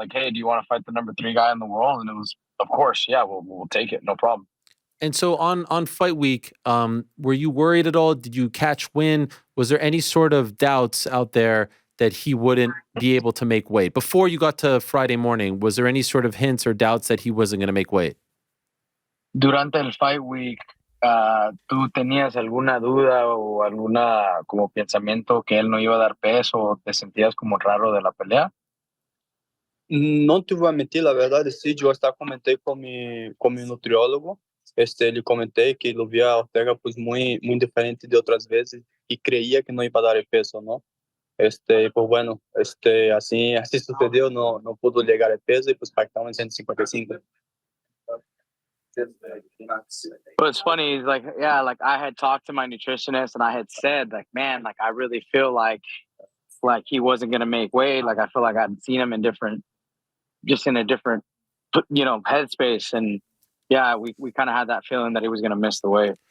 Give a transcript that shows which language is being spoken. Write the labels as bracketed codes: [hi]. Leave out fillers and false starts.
[en] Like, hey, do you want to fight the number 3 guy in the world? And it was, of course, yeah, we'll take it, no problem. And so on fight week, were you worried at all? Did you catch wind? Was there any sort of doubts out there that he wouldn't be able to make weight? Before you got to Friday morning, was there any sort of hints or doubts that he wasn't going to make weight? [es] Durante el fight week, ¿tú tenías alguna duda o alguna como pensamiento que él no iba a dar peso o te sentías como raro de la pelea? No te voy a mentir, la verdad, sí, yo hasta comenté con mi nutriólogo. Le comenté que lo vi a Ortega pues muy diferente de otras veces y creía que no iba a dar el peso, ¿no? Pues bueno, así sucedió, no pudo llegar el peso y pues pactamos en 155. [en] But it's funny, like, yeah, like I had talked to my nutritionist and I had said, like, man, like I really feel like he wasn't going to make weight. Like I feel like I'd seen him in a different, headspace. And yeah, we kind of had that feeling that he was going to miss the weight.